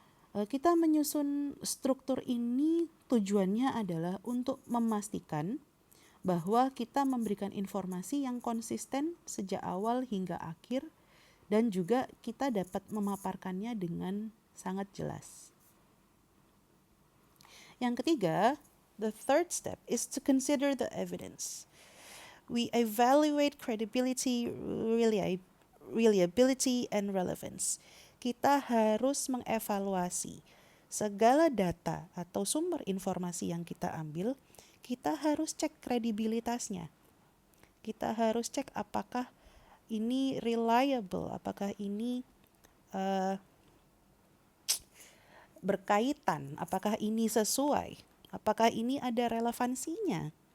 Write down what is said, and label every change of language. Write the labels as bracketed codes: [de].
[id] Kita menyusun struktur ini tujuannya adalah untuk memastikan bahwa kita memberikan informasi yang konsisten sejak awal hingga akhir, dan juga kita dapat memaparkannya dengan sangat jelas. Yang ketiga, [en] the third step is to consider the evidence. We evaluate credibility, reliability, and relevance. [id] Kita harus mengevaluasi segala data atau sumber informasi yang kita ambil. Kita harus cek kredibilitasnya. Kita harus cek apakah ini reliable, apakah ini berkaitan, apakah ini sesuai, apakah ini ada relevansinya.